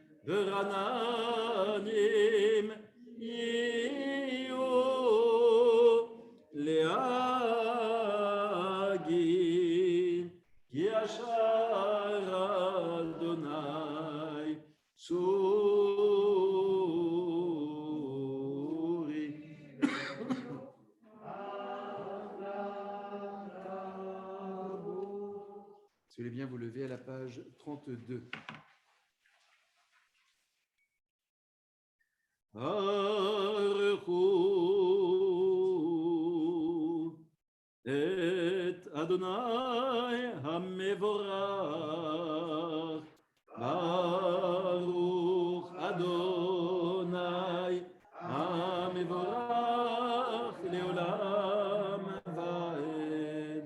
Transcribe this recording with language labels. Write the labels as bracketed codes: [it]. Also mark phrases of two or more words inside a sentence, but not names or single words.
[he] ורעננים יהיו להגיד כי ישר אדוני צורי. [fr] Si vous voulez bien vous lever à la page 32. [he] ברכו את אדוני המבורך, ברוך אדוני המבורך לעולם ועד.